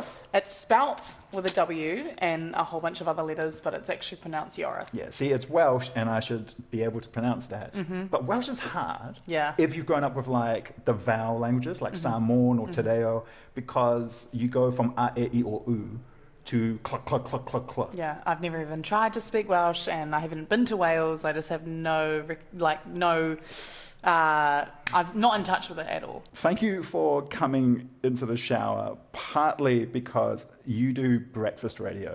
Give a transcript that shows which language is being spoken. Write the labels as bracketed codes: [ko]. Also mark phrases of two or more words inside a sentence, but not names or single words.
[en] It's spelt with a W and a whole bunch of other letters, but it's actually pronounced Yorwarth. Yeah, see, it's Welsh, and I should be able to pronounce that. Mm-hmm. But Welsh is hard. Yeah. If you've grown up with like the vowel languages, like Samoan or Te Reo, because you go from a, e, I, o, u to cluck, cluck, cluck, cluck, cluck. Yeah, I've never even tried to speak Welsh, and I haven't been to Wales. I just have I'm not in touch with it at all. Thank you for coming into the shower, partly because you do breakfast radio.